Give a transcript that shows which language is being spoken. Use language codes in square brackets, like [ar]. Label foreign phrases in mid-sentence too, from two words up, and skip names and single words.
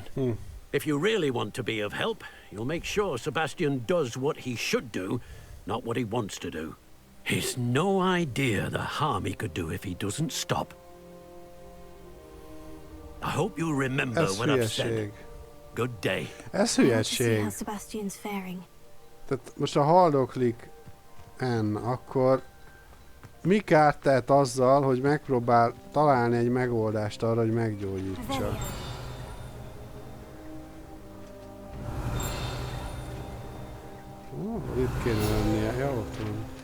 [en] If you really want to be of help, you'll make sure Sebastian does what he should do, not what he wants to do. He's no idea the harm he could do if he doesn't stop. I hope you remember what I've said. Good day. [hu] Ez [en] See [hu] hülyeség. [en] how Sebastian's faring. [hu] Tehát most ha haldoklik Anne, akkor mi kárt tehet azzal, hogy megpróbál találni egy megoldást arra, hogy meggyógyítsa? Itt kéne lennie. Ja, ott van.